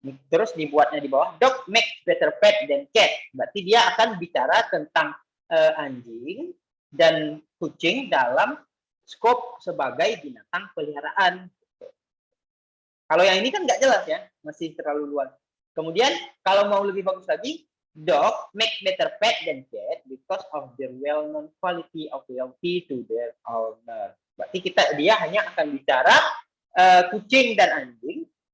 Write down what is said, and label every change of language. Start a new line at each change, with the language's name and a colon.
Indonesian: Terus dibuatnya di bawah,
English: dog makes better pet than cat.
Indonesian: Berarti dia akan bicara tentang anjing dan kucing dalam skop sebagai binatang peliharaan. Kalau yang ini kan nggak jelas ya, masih terlalu luas. Kemudian kalau mau lebih bagus lagi,
English: dog make better pet than cat because of their well-known quality of loyalty to their owner.
Indonesian: Berarti dia hanya akan bicara kucing dan anjing.